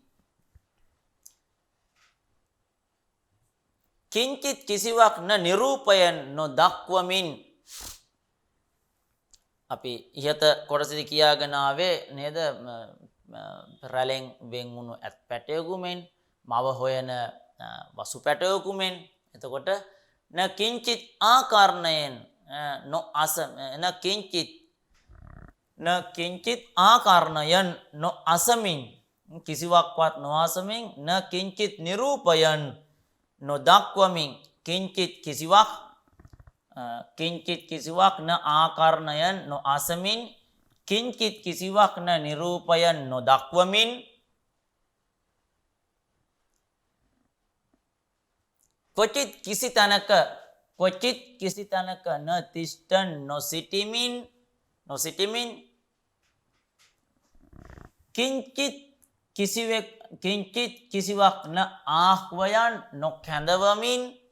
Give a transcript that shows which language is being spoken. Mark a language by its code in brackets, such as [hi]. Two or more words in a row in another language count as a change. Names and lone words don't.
[si] කිංචිත් කිසිවක් න නිරූපයන් නොදක්වමින් අපි ඉහත කොටසදි කියාගෙන ආවේ නේද රැලෙන් වෙන් වුණු ඇත් පැටයකුමෙන් මව හොයන වසු පැටයකුමෙන් එතකොට [sa] න කිංචිත් ආකර්ණයෙන් කිංචිත් ආකර්ණයන් [si] නොඅසමින් කිසිවක්වත් නොඅසමින් [sa] න කිංචිත් නිරූපයන් [si] නොදක්වමින් කිංචිත් කිසිවක් [sa] න ආකර්ණයන් [si] නොඅසමින් කිංචිත් කිසිවක් [sa] න නිරූපයන් [si] නොදක්වමින් කොචිත් කිසි තැනක [sa] න තිෂ්ඨන් [si] නොසිටිමින් කිංචිත් කිසිවක් [sa] න ආහ්වයන් [si] නොකැඳවමින්